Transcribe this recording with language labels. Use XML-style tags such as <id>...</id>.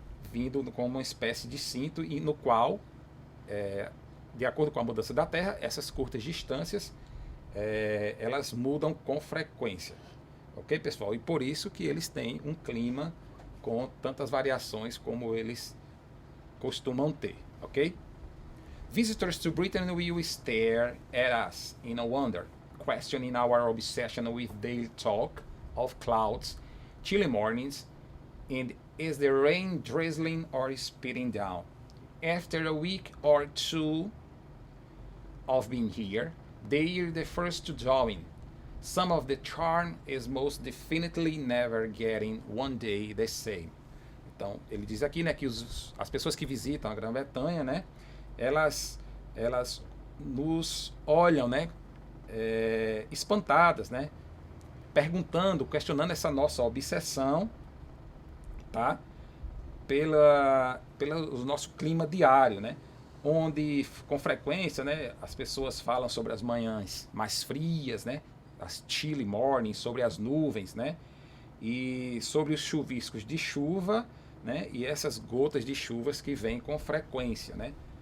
<pt>vindo como uma espécie de cinto, e no qual, de acordo com a mudança da Terra, essas curtas distâncias elas mudam com frequência, ok, pessoal? E por isso que eles têm um clima com tantas variações como eles costumam ter, ok?</pt> <en>Visitors to Britain will stare at us in wonder, questioning our obsession with daily talk of clouds, chilly mornings, and is the rain drizzling or spitting down? After a week or two of being here, they are the first to join. Some of the charm is most definitely never getting one day the same.</en> <pt>Então, ele diz aqui, né, que as pessoas que visitam a Grã-Bretanha, né, elas nos olham, né, espantadas, né, perguntando, questionando essa nossa obsessão, tá, pelo nosso clima diário, né, onde com frequência, né, as pessoas falam sobre as manhãs mais frias, né, as</pt> <en>chilly mornings,</en> <pt>sobre as nuvens, né, e sobre os chuviscos de chuva, né, e essas gotas de chuvas que vêm com frequência, né.</pt>